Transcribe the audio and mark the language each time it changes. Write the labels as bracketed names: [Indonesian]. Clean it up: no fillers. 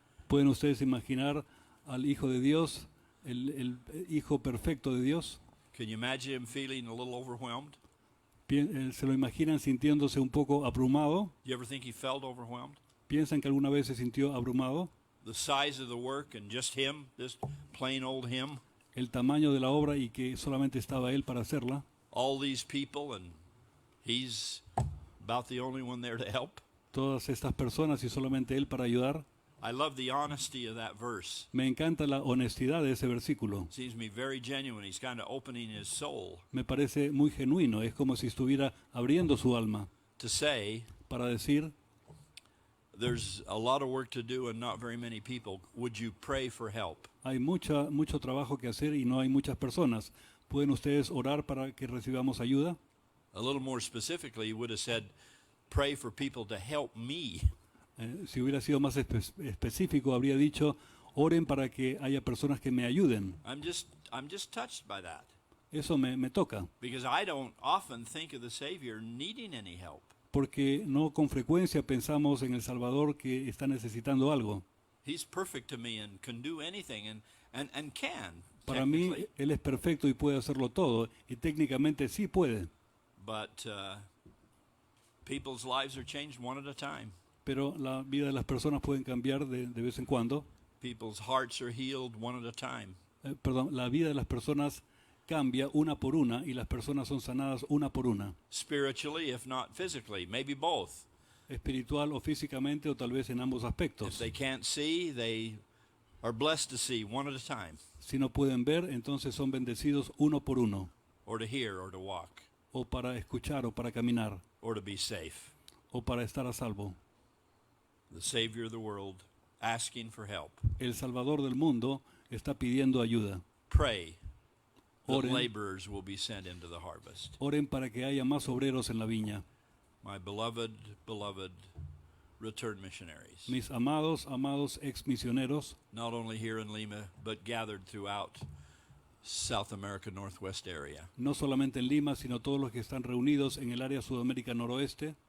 [Spanish] ¿Pueden ustedes imaginar al Hijo de Dios, el Hijo perfecto de Dios? [English] Can you imagine him feeling a little overwhelmed? [Spanish] ¿Se lo imaginan sintiéndose un poco abrumado? [English] Do you ever think he felt overwhelmed? [Spanish] ¿Piensan que alguna vez se sintió abrumado? [English] The size of the work and just him, this plain old him, [Spanish] El tamaño de la obra y que solamente estaba él para hacerla. [English] all these people, and he's about the only one there to help. [Spanish] Todas estas personas y solamente él para ayudar. [English] I love the honesty of that verse. [Spanish] Me encanta la honestidad de ese versículo. [English] Seems to me very genuine. He's kind of opening his soul [Spanish] Me parece muy genuino. Es como si estuviera abriendo su alma [English] to say, [Spanish] para decir, [English] there's a lot of work to do and not very many people. Would you pray for help? [Spanish] hay mucho trabajo que hacer y no hay muchas personas. ¿Pueden ustedes orar para que recibamos ayuda? [English] A little more specifically, he would have said, pray for people to help me. [Spanish] Si hubiera sido más específico, habría dicho, oren para que haya personas que me ayuden. [English] I'm just touched by that [Spanish] Eso me toca, [English] because I don't often think of the Savior needing any help. [Spanish] porque no con frecuencia pensamos en el Salvador que está necesitando algo. [English] He's perfect to me and can do anything and can. [Spanish] Para mí, [English] technically. [Spanish] Él es perfecto y puede hacerlo todo, y técnicamente sí puede, [English] But people's lives are changed one at a time. [Spanish] pero la vida de las personas pueden cambiar de vez en cuando. [English] People's hearts are healed one at a time. [Spanish] La vida de las personas cambia una por una y las personas son sanadas una por una, [English] Spiritually, if not physically, maybe both. [Spanish] espiritual o físicamente o tal vez en ambos [English] If [Spanish] aspectos. [English] they can't see, they are blessed to see one at a time, [Spanish] Si no pueden ver, entonces son bendecidos uno por uno, [English] or to hear, or to walk, [Spanish] o para escuchar o para caminar, [English] or to be safe. [Spanish] o para estar a salvo. [English] The Savior of the world asking for help. [Spanish] El Salvador del mundo está pidiendo ayuda. [English] Pray that [Spanish] Oren. [English] laborers will be sent into the harvest. [Spanish] Oren para que haya más obreros en la viña. [English] My beloved, beloved return missionaries, [Spanish] Mis amados, amados ex misioneros, [English] not only here in Lima, but gathered throughout South America Northwest area. [Spanish] no solamente en Lima, sino todos los que están reunidos en el área Sudamérica Noroeste,